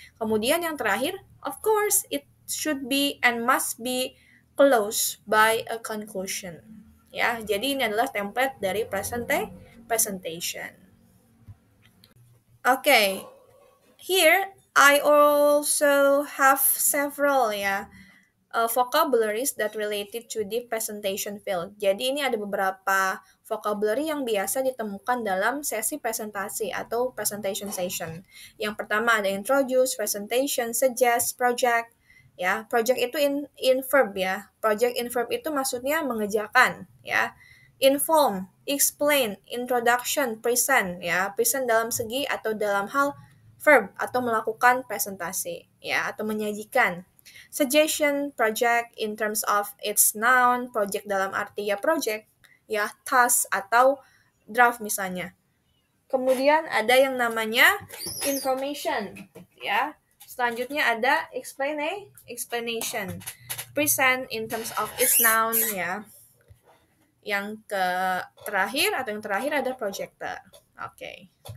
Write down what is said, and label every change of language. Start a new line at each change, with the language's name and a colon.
Indonesian: Kemudian yang terakhir,
English: of course it should be and must be closed by a conclusion.
Indonesian: Ya, jadi ini adalah template dari presentation.
English: Okay, here, I also have several vocabularies that related to the presentation field.
Indonesian: Jadi ini ada beberapa vocabulary yang biasa ditemukan dalam sesi presentasi atau presentation session. Yang pertama ada introduce, presentation, suggest, project. Ya, project itu
English: in verb
Indonesian: ya.
English: Project in verb
Indonesian: itu maksudnya mengerjakan ya.
English: Inform, explain, introduction, present ya.
Indonesian: Present dalam segi atau dalam hal verb atau melakukan presentasi ya atau menyajikan.
English: Suggestion, project in terms of its noun, project
Indonesian: dalam arti ya
English: project ya, task atau draft misalnya.
Indonesian: Kemudian ada yang namanya information ya. Selanjutnya ada explanation.
English: Present in terms of its noun ya.
Indonesian: Yang terakhir ada projector. Oke.